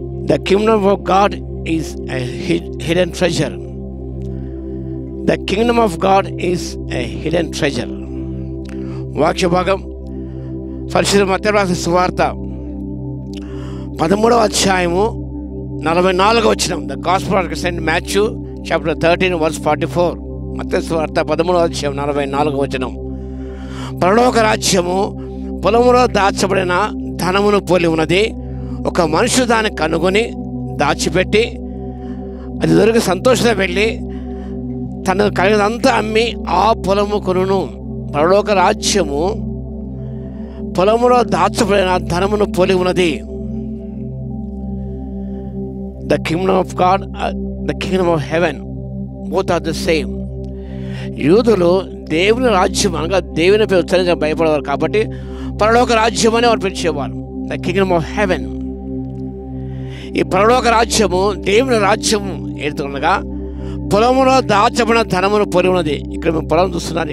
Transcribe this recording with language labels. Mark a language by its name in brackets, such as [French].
[English] The kingdom of God is a hidden treasure. The kingdom of God is a hidden treasure. [Telugu] వాక్య భాగం పరిశుద్ధ మత్తయి రాసిన సువార్త 13వ అధ్యాయము 44వ వచనం. [English] The Gospel of St. Matthew chapter 13 verse 44. [Telugu] మత్తయి సువార్త 13వ అధ్యాయం 44వ వచనం. పరలోక రాజ్యము పొలములో దాచబడిన ధనమును పోలి ఉన్నది. ఒక మనుషుడు దాన్ని కనుగొని దాచిపెట్టి అది దొరికి సంతోషంగా వెళ్ళి తనకు కలిగినంతా అమ్మి ఆ పొలము కొనును. పరలోక రాజ్యము పొలములో దాచబడిన ధనమును పోలి ఉన్నది. [English] The kingdom of God, the kingdom of heaven, both are the same. [Telugu] యూదులు దేవుని రాజ్యం అనగా దేవుని పేరు ఉచ్చరించ భయపడేవారు కాబట్టి పరలోక రాజ్యం అని వారు పిలిచేవారు. [English] The kingdom of heaven. [Telugu] ఈ పరలోక రాజ్యము దేవుని రాజ్యము ఏడుతుండగా పొలములో దాచబడిన ధనమును పోలి ఉన్నది. ఇక్కడ మీరు పొలం చూస్తున్నారు.